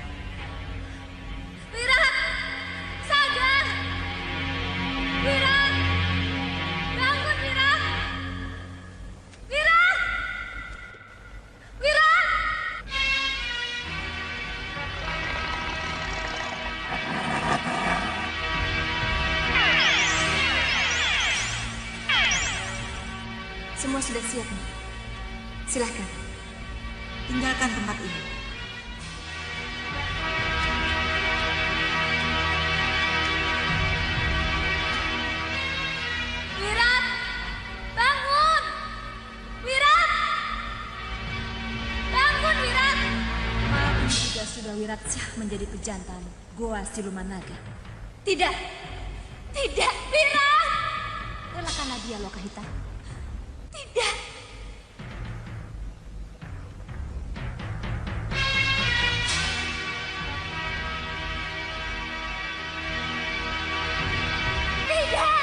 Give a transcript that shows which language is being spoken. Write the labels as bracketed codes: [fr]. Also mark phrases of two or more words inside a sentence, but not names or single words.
[id] Wirat! Sagar! Wirat! Bangun, Wirat! Wirat! Wirat! Semua sudah siap, nih. Silahkan. Tinggalkan tempat ini. Wirat! Bangun! Wirat! Bangun, Wirat! Malam ini juga Sudawirat sah menjadi pejantan Goa Siluman Naga. Tidak! Tidak, Wirat! Relakanlah dia, Lokahita. Tidak! Tidak!